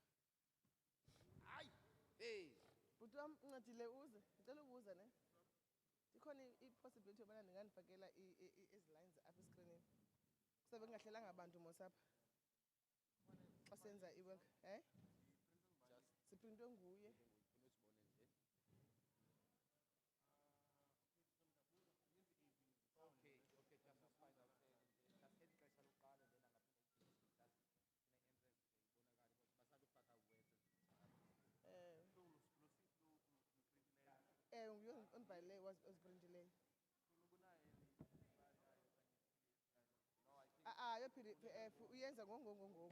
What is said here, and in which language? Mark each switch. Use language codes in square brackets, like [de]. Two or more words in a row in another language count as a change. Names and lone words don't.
[xh] Hayi hey Bhuti wam uncedile uze ndicela ukubuza ne ikhona i-possibility yobana ndingandifakela ezi lines apha eskrinini kusabe kungahlelanga bantu mos apha xa senza iwork ziprintwe nguye. [en] okay just find out just [xh] expressa loqala [en] then [xh] angaphinde basakufaka [en] words [xh] Nguye ondibhalileyo oziprintileyo. YoPDF uyenza ngoku.